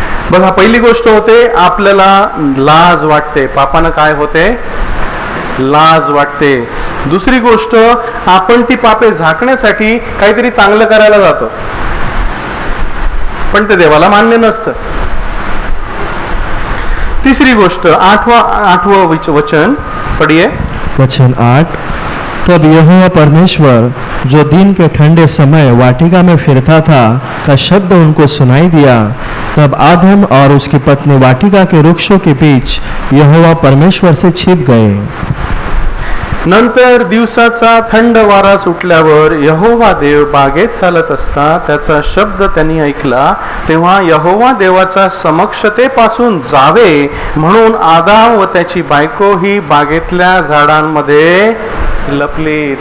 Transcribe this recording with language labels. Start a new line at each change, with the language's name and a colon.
Marathi: बघा, पहिली गोष्ट होते आपल्याला लाज वाटते. पापानं काय होते? लाज वाटते. दुसरी गोष्ट, आपण ती पापे झाकण्यासाठी काहीतरी चांगलं करायला जातो, पण ते देवाला मान्य नसतं. तीसरी गोष्ट, आठवं वचन पढ़िए. वचन 8.
Hindi: तब यहोवा परमेश्वर जो दिन के ठंडे समय वाटिका में फिरता था का शब्द उनको सुनाई दिया. तब आदम और उसकी पत्नी वाटिका के वृक्षों के बीच यहोवा परमेश्वर से छिप गए.
Marathi: नंतर दिवसाचा थंड वारा सुटल्यावर यहोवा देव बागेत चालत असता त्याचा शब्द त्यांनी ऐकला. तेव्हा यहोवा देवाच्या समक्षतेपासून जावे म्हणून आदाम व त्याची बायको ही बागेतल्या झाडांमध्ये लपली.